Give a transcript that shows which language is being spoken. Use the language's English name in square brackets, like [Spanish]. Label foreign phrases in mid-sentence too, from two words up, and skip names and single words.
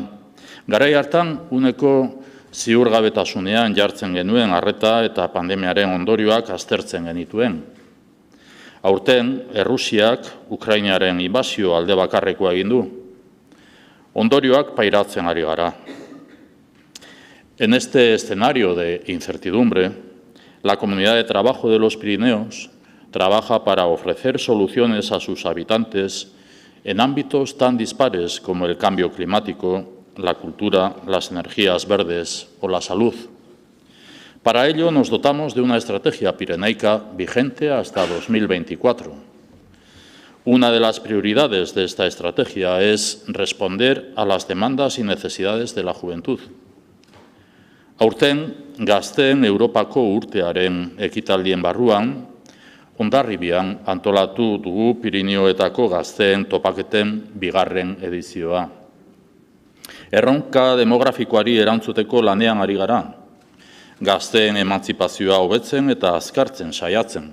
[Basque] Garai hartan, uneko ziurgabetasunean jartzen genuen arreta eta pandemiaren ondorioak aztertzen genituen. Aurten, Errusiak Ukrainaren inbasio alde bakarrekoa egin du. Ondorioak pairatzen ari gara. [Spanish] En este escenario de incertidumbre, la Comunidad de Trabajo de los Pirineos trabaja para ofrecer soluciones a sus habitantes en ámbitos tan dispares como el cambio climático, la cultura, las energías verdes o la salud. Para ello nos dotamos de una estrategia pirenaica vigente hasta 2024. Una de las prioridades de esta estrategia es responder a las demandas y necesidades de la juventud. [Basque] Aurten, Gazteen Europako urtearen ekitaldien barruan, Hondarribian antolatu dugu Pirinioetako gazteen topaketen bigarren edizioa. Erronka demografikoari erantzuteko lanean ari gara, gazteen emantzipazioa hobetzen eta azkartzen saiatzen.